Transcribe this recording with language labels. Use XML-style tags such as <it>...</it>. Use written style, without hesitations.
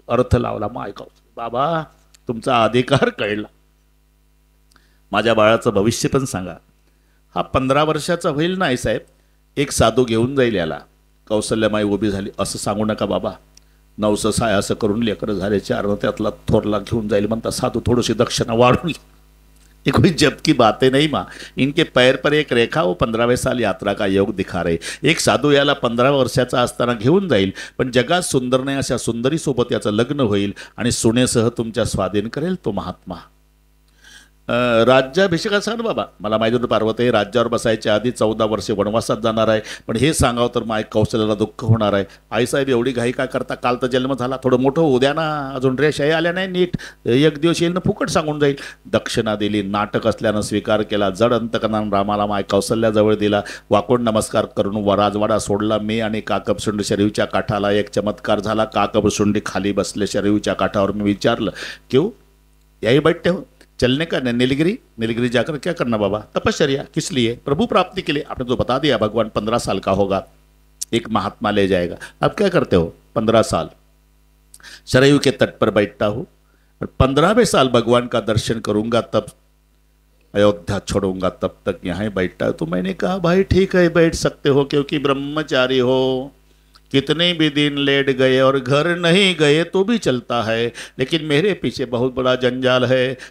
<mr>अर्थ लावला माय कौशल्य. बाबा तुमचा अधिकार कळला, माझ्या बाळाचं भविष्य पण सांगा. हा 15 वर्षाचा होईल नाही साहेब, एक साधू घेऊन जाईल याला. कौशल्यामाई उभी झाली. असं सांगू नका बाबा, 900 साय असं करून लेकरं झाले 4, त्यातला थोरला घेऊन जाईल म्हणता. साधू थोडीशी दक्षिणा वाढून घे.</mr> <hi>ये कोई जब की बातें नहीं माँ. इनके पैर पर एक रेखा, वो 15वें साल यात्रा का योग दिखा रहे.</hi> <mr>एक साधू याला 15 वर्षाचा असताना घेऊन जाईल, पण जगात सुंदर नाही अशा सुंदरी सोबत याचं लग्न होईल आणि सुनेसह तुमच्या स्वाधीन करेल तो महात्मा. राज्याभिषेकात सांग बाबा. मला माहिती होतं पार्वती राज्यावर बसायच्या आधी 14 वर्षे वनवासात जाणार आहे, पण हे सांगावं तर माय कौशल्याला दुःख होणार आहे. आईसाहेब एवढी घाई काय करता, काल तर जन्म झाला, थोडं मोठं होऊ द्या ना, अजून रेषाही आल्या नाही नीट, एक दिवस येईल ना फुकट सांगून जाईल. दक्षिणा दिली, नाटक असल्यानं स्वीकार केला. जड अंतकरणानं रामाला माय कौशल्याजवळ दिला. वाकोड नमस्कार करून राजवाडा सोडला. मी आणि काकबसुंडी शरीवच्या काठाला. एक चमत्कार झाला. काकबसुंडी खाली बसले शरीवच्या काठावर. मी विचारलं,</mr> <hi>क्यों यही बैठते हो, चलने का नीलगिरी जाकर क्या करना बाबा? तपश्चर्या. किस लिए? प्रभु प्राप्ति के लिए. आपने तो बता दिया भगवान 15 साल का होगा, एक महात्मा ले जाएगा. अब क्या करते हो? 15 साल सरयू के तट पर बैठता हूँ और 15वें साल भगवान का दर्शन करूंगा, तब अयोध्या छोड़ूंगा, तब तक यहाँ बैठता है. तो मैंने कहा भाई ठीक है बैठ सकते हो, क्योंकि ब्रह्मचारी हो, कितने भी दिन लेट गए और घर नहीं गए तो भी चलता है, लेकिन मेरे पीछे बहुत बड़ा जंजाल है.</hi>